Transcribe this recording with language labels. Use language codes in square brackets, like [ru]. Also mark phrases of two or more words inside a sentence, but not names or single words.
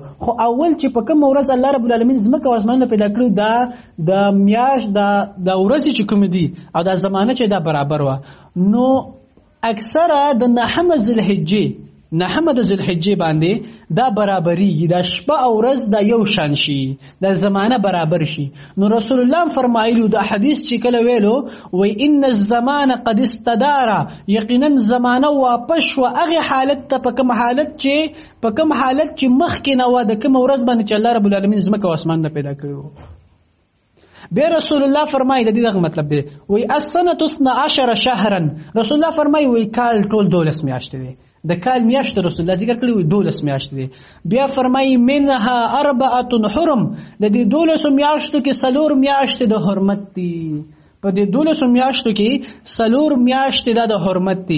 [ps] خو اول چې په کوم ورځ الله رب العالمین زمکه او اسمانونه پیدا کړو دا د میاشت د ورځې چې کوم دي او دا زمانه چې دا برابر و. نو اکثره د نحمه د ذوالحجې باندې دا برابرېږي، دا شپه او ورځ دا یو شان شي، دا زمانه برابر شي. نو رسول الله فرمایلو دا حدیث چې کله ویلو وی [ar] ان الزمان قد استدار، [ps] یقینا زمانه واپس و هغه حالت ته په کوم حالت چې مخکې نه و د کوم ورځ باندې چې الله رب العالمین زمکه او اسمان نه پیدا کړو. بیا رسول الله فرمایي د دې مطلب دی [ar] وی السنه 12 شهرا. [ps] رسول الله فرمایي وی کال ټول 12 میاشتې دی، د کال میاشت رسول الله ذکر کړی وي 12 میاشتې دي. بیا فرمایي [ar] منها 4 حرم، [ps] د دې 12 میاشتو کې 4 میاشتې د حرمت دي. په دې 12 میاشتو کې 4 میاشتې د حرمت دي.